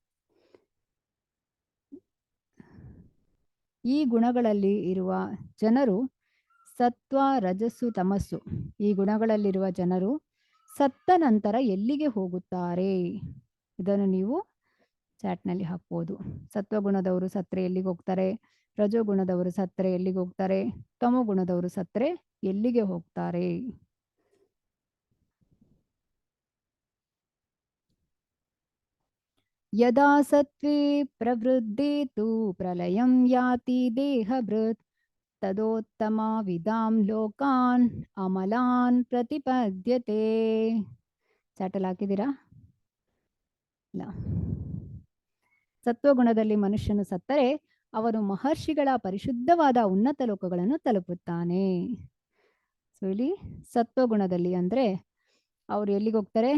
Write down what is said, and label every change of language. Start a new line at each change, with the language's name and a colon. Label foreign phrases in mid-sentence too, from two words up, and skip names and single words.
Kannada: ಈ ಗುಣಗಳಲ್ಲಿ ಇರುವ ಜನರು ಸತ್ವ, ರಜಸ್ಸು, ತಮಸ್ಸು, ಈ ಗುಣಗಳಲ್ಲಿರುವ ಜನರು ಸತ್ತ ನಂತರ ಎಲ್ಲಿಗೆ ಹೋಗುತ್ತಾರೆ, ಇದನ್ನು ನೀವು ಚಾಟ್ನಲ್ಲಿ ಹಾಕ್ಬೋದು. ಸತ್ವಗುಣದವರು ಸತ್ರೆ ಎಲ್ಲಿಗೆ ಹೋಗ್ತಾರೆ, ರಜೋಗುಣದವರು ಸತ್ರೆ ಎಲ್ಲಿಗೆ ಹೋಗ್ತಾರೆ, ತಮೋಗುಣದವರು ಸತ್ರೆ ಎಲ್ಲಿಗೆ ಹೋಗ್ತಾರೆ.
Sanskrit: ಯದಾ ಸತ್ವೇ ಪ್ರವೃದ್ಧೇ ತು ಪ್ರಲಯಂ ಯಾತಿ ದೇಹಭೃತ್ ತದೋತ್ತಮ ವಿದಾಂ ಲೋಕಾನ್ ಅಮಲಾನ್ ಪ್ರತಿಪದ್ಯತೆ.
Kannada: ಚಾಟಲ್ ಹಾಕಿದ್ದೀರಾ? ಇಲ್ಲ. ಸತ್ವಗುಣದಲ್ಲಿ ಮನುಷ್ಯನು ಸತ್ತರೆ ಅವನು ಮಹರ್ಷಿಗಳ ಪರಿಶುದ್ಧವಾದ ಉನ್ನತ ಲೋಕಗಳನ್ನು ತಲುಪುತ್ತಾನೆ. ಸೊ ಇಲ್ಲಿ ಸತ್ವಗುಣದಲ್ಲಿ ಅಂದ್ರೆ ಅವರು ಎಲ್ಲಿಗೆ ಹೋಗ್ತಾರೆ?